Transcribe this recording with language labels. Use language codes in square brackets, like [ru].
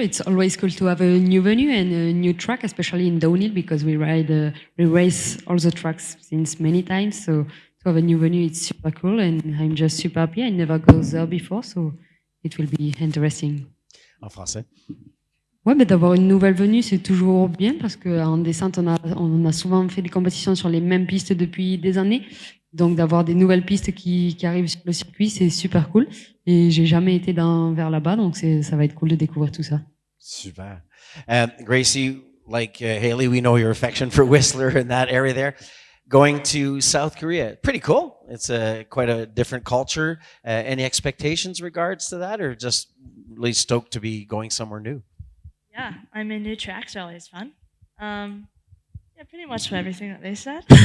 [en] It's always cool to have a new venue and a new track, especially in downhill, because we race all the tracks since many times. So to have a new venue, it's super cool, and I'm just super happy. I never go there before, so it will be interesting. [fr] En français. Ouais, mais d'avoir une nouvelle venue, c'est toujours bien parce qu'en descente, on a souvent fait des compétitions sur les mêmes pistes depuis des années. Donc, d'avoir des nouvelles pistes qui arrivent sur le circuit, c'est super cool. Et j'ai jamais été vers là-bas, donc ça va être cool de découvrir tout ça. Super. [en] Gracie, like Haley, we know your affection for Whistler and that area there. Going to South Korea, pretty cool. It's quite a different culture. Any expectations regards to that, or just really stoked to be going somewhere new? Yeah, I mean, new tracks are always fun. Yeah, pretty much everything that they said.